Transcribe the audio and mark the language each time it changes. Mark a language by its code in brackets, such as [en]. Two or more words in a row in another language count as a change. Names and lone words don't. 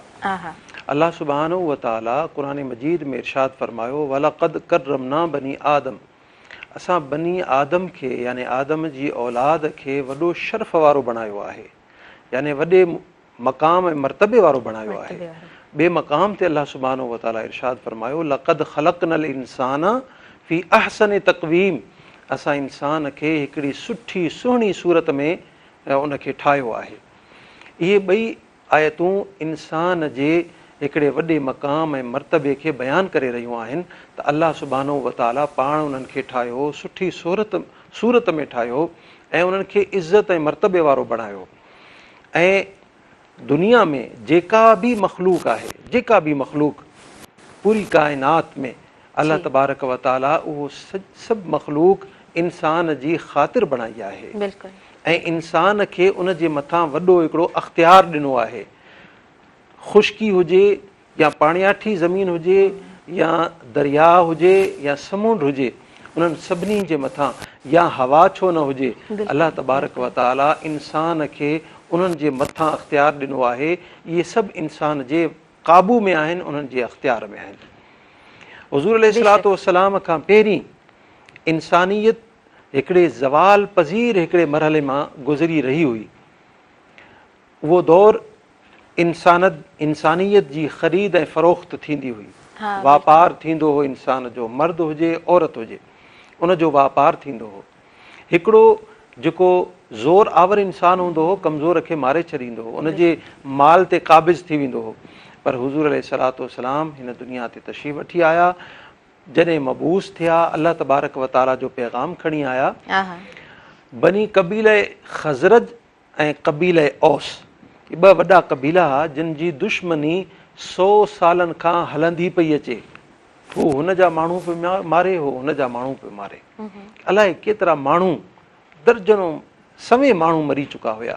[sd] अल्लाह [ar] سبحانه وتعالى [sd] क़ुरान मजीद में इरशाद फ़रमायो, [ar] ولقد كرمنا بني آدم, [sd] असां [ar] بني آدم [sd] खे यानी आदम जी औलाद खे वॾो शर्फ़ वारो बणायो आहे, यानी वॾे मक़ाम ऐं मरतबे वारो बणायो आहे। ॿिए मक़ाम ते अल्लाह [ar] سبحانه وتعالى [sd] इरशाद फ़रमायो, [ar] لقد خلقنا الإنسان في أحسن تقويم, [sd] असां इंसान खे हिकिड़ी सुठी सुहिणी सूरत में उनखे ठाहियो आहे। इहे ॿई आयतूं इंसान जे हिकिड़े वॾे मक़ाम ऐं मरतबे खे बयानु करे रहियूं आहिनि त अल्लाह [ar] سبحانه وتعالى [sd] पाण उन्हनि खे ठाहियो, सुठी सूरत में ठाहियो ऐं उन्हनि खे इज़त ऐं मरतबे वारो बणायो। ऐं दुनिया में जेका बि मख़लूक आहे, जेका बि मख़लूक पूरी काइनात में अल्लाह [ar] تبارك وتعالى [sd] उहो सभु मख़लूक इंसान जी ख़ातिर बणाई आहे ऐं इंसान खे उन जे मथां वॾो हिकिड़ो अख़्तियार ॾिनो आहे। ख़ुश्की हुजे या पाणियाठी ज़मीन हुजे या दरिया हुजे या समुंड हुजे, उन्हनि सभिनी जे मथां या हवा छो न हुजे, अल्लाह [ar] تبارك وتعالى [sd] इंसान खे उन्हनि जे मथां अख़्तियार ॾिनो आहे। इहे सभु इंसान जे क़ाबू में आहिनि, उन्हनि जे अख़्तियार में आहिनि। हुज़ूर [ar] عليه الصلاة والسلام [sd] खां पहिरीं इंसानियत हिकिड़े ज़वाल पज़ीर हिकिड़े मरहले मां गुज़री रही हुई। उहो दौरु इंसानियत जी ख़रीद ऐं फ़रोख़्त थींदी हुई, वापारु थींदो हो। इंसान जो मर्द हुजे औरत हुजे, उन जो वापारु थींदो हो। हिकिड़ो जेको ज़ोर आवर इंसानु हूंदो हो, कमज़ोर खे मारे छॾींदो हो, उन जे माल ते क़ाबिज़ थी वेंदो हो। पर हुज़ूर [ar] عليه الصلاة والسلام [sd] हिन दुनिया ते तशरीफ़ वठी आया। जॾहिं मबूस थिया, अल्लाह [ar] تبارك وتعالى [sd] जो पैगाम खणी आया। बनी कबीले ख़ज़रज ऐं कबीले औस, ॿ वॾा कबीला हुआ जिन जी दुश्मनी 100 सालनि खां हलंदी पई अचे। हू हुन जा माण्हू पियो मारे, हो हुन जा माण्हू पियो मारे। अलाए केतिरा माण्हू, दर्जनों सवे माण्हू मरी चुका हुया।